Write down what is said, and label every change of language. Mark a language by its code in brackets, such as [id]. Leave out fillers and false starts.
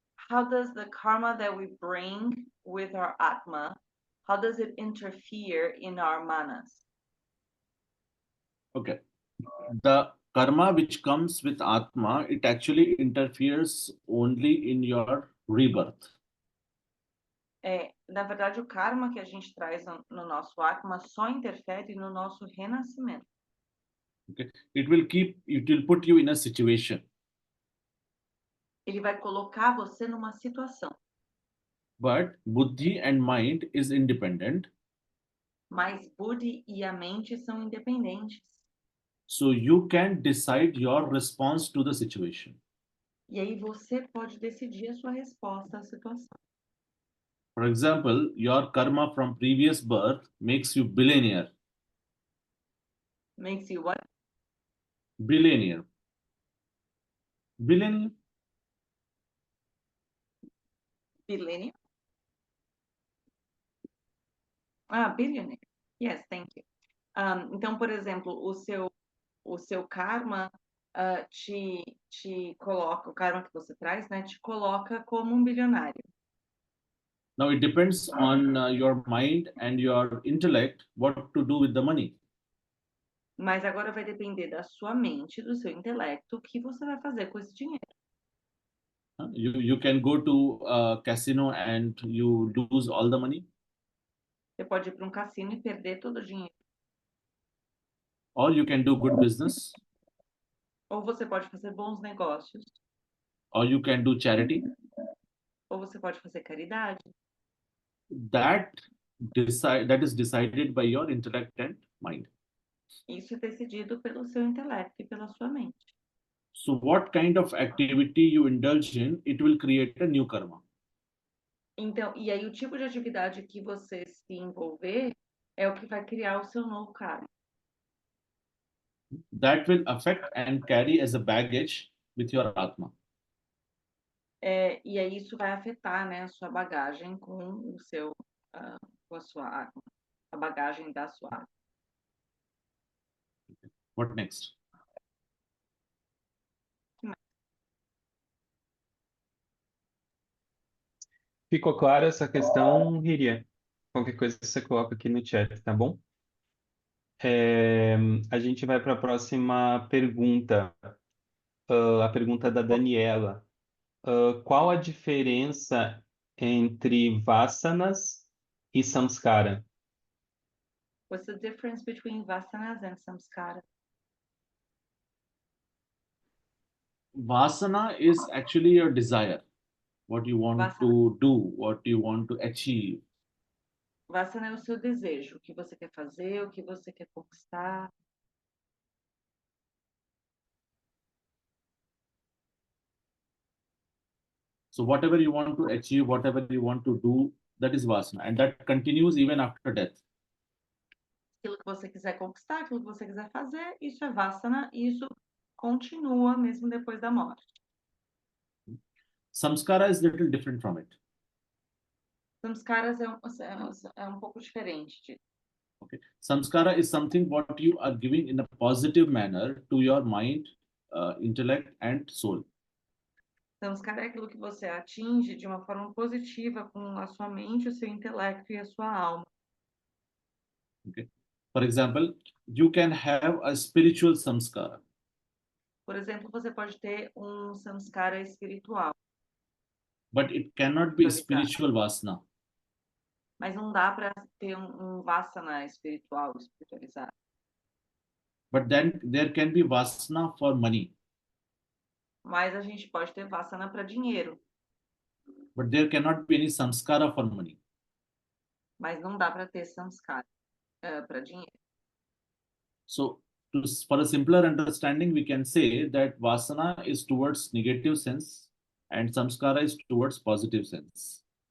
[en] How does the karma that we bring with our Atma, how does it interfere in our manas? Okay. The karma which comes with Atma, it actually interferes only in your rebirth. [pt] Na verdade, o karma que a gente traz no nosso Atma só interfere no nosso renascimento. [en] Okay. It will put you in a situation. [pt] Ele vai colocar você numa situação. [en] But buddhi and mind is independent. [pt] Mas Buddhi e a mente são independentes. [en] So you can decide your response to the situation. [pt] E aí você pode decidir a sua resposta à situação. [en] For example, your karma from previous birth makes you billionaire. Makes you what? Billionaire. Billionaire. Billionaire? Ah, billionaire. Yes, thank you. [pt] Então, por exemplo, o seu karma te coloca, o karma que você traz, né, te coloca como um bilionário. [en] Now it depends on your mind and your intellect what to do with the money. [pt] Mas agora vai depender da sua mente, do seu intelecto, o que você vai fazer com esse dinheiro. [en] You can go to a casino and you lose all the money, [pt] Você pode ir para um cassino e perder todo o dinheiro. [en] or you can do good business, [pt] Ou você pode fazer bons negócios, [en] or you can do charity. [pt] ou você pode fazer caridade. [en] That that is decided by your intellect and mind. [pt] Isso é decidido pelo seu intelecto e pela sua mente. [en] So what kind of activity you indulge in, it will create a new karma. [pt] Então, e aí o tipo de atividade que você se envolver é o que vai criar o seu novo karma. [en] That will affect and carry as a baggage with your atma. [pt] E aí isso vai afetar, né, a sua bagagem com o seu, com a sua alma, a bagagem da sua alma. [en] What next? [pt] Ficou clara essa questão, Hiria? Qualquer coisa você coloca aqui no chat, tá bom? A gente vai para a próxima pergunta, a pergunta da Daniela. Qual a diferença entre vasanas e samskara? [en] What's the difference between vasanas and samskara? Vasana is actually your desire, what you want to do, what you want to achieve. [pt] Vasana é o seu desejo, o que você quer fazer, o que você quer conquistar. [en] So whatever you want to achieve, whatever you want to do, that is vasana, and that continues even after death. [pt] Aquilo que você quiser conquistar, aquilo que você quiser fazer, isso é vasana, e isso continua mesmo depois da morte. [en] Samskara is little different from it. [pt] Samskaras é um pouco diferente disso. [en] Okay, samskara is something what you are giving in a positive manner to your mind, intellect, and soul. [pt] Samskara é aquilo que você atinge de uma forma positiva com a sua mente, o seu intelecto e a sua alma. [en] Okay, for example, you can have a spiritual samskara. [pt] Por exemplo, você pode ter um samskara espiritual, [en] But it cannot be spiritual vasana. [pt] mas não dá para ter um vasana espiritual, espiritualizado. [en] But then there can be vasana for money. [pt] Mas a gente pode ter vasana para dinheiro, [en] But there cannot be any samskara for money. [pt] mas não dá para ter samskara para dinheiro. [en] So, for a simpler understanding, we can say that vasana is towards negative sense and samskara is towards positive sense.